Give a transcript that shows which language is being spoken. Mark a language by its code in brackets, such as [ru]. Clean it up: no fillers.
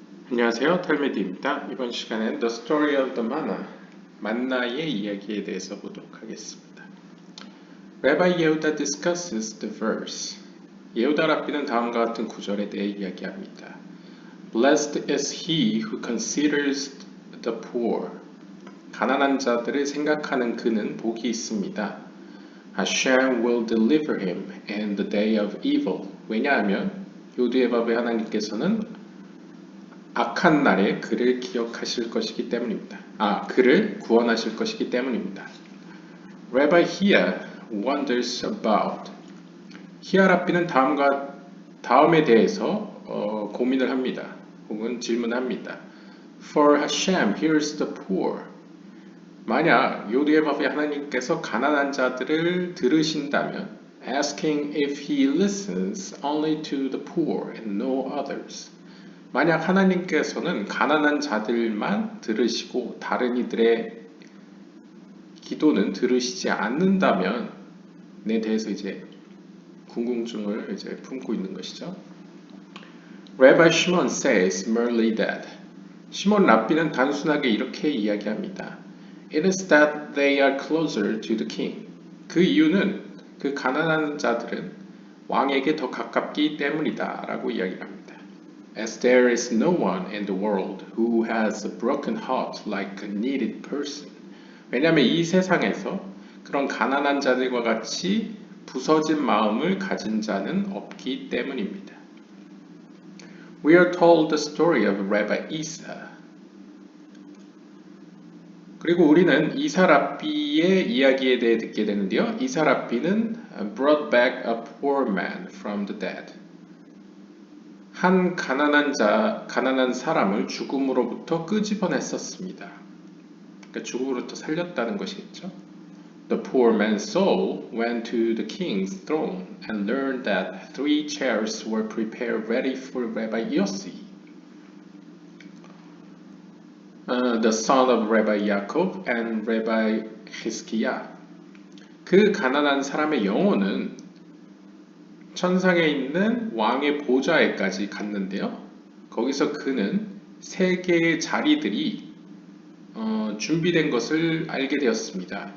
[ko] 안녕하세요, 탈메디입니다. 이번 시간엔 The Story of the Manna, 만나의 이야기에 대해서 보도록 하겠습니다. [en] Rabbi Yehuda discusses the verse. [ko] 예후다 랍비는 다음과 같은 구절에 대해 이야기합니다. [en] Blessed is he who considers the poor. [ko] 가난한 자들을 생각하는 그는 복이 있습니다. [en] Hashem will deliver him in the day of evil. [ko] 왜냐하면 요드에밥의 하나님께서는 악한 날에 그를 기억하실 것이기 때문입니다. 그를 구원하실 것이기 때문입니다. [en] Rabbi Hia wonders about. [ko] 히아 랍비는 다음에 대해서 고민을 합니다. 혹은 질문합니다. [en] For Hashem hears the poor. [ko] 만약 요드의 밥의 하나님께서 가난한 자들을 들으신다면 [en] asking if he listens only to the poor and no others. [ko] 만약 하나님께서는 가난한 자들만 들으시고 다른 이들의 기도는 들으시지 않는다면 에 대해서 이제 궁금증을 이제 품고 있는 것이죠. [en] Rabbi Shimon says merely that. [ko] 시몬 랍비는 단순하게 이렇게 이야기합니다. [en] It is that they are closer to the king. [ko] 그 이유는 그 가난한 자들은 왕에게 더 가깝기 때문이다 라고 이야기합니다. [en] As there is no one in the world who has a broken heart like a needed person. [ko] 왜냐하면 이 세상에서 그런 가난한 자들과 같이 부서진 마음을 가진 자는 없기 때문입니다. [en] We are told the story of Rabbi Isa. [ko] 그리고 우리는 이사 랍비의 이야기에 대해 듣게 되는데요. 이사 랍비는 [en] brought back a poor man from the dead. [ko] 한 가난한 사람을 죽음으로부터 끄집어냈었습니다. 그러니까 죽음으로부터 살렸다는 것이겠죠. [en] The poor man's soul went to the king's throne and learned that 3 chairs were prepared ready for Rabbi Yossi, the son of Rabbi Yaakov and Rabbi Hizkiah. [ko] 그 가난한 사람의 영혼은 천상에 있는 왕의 보좌에까지 갔는데요. 거기서 그는 3개의 자리들이 준비된 것을 알게 되었습니다.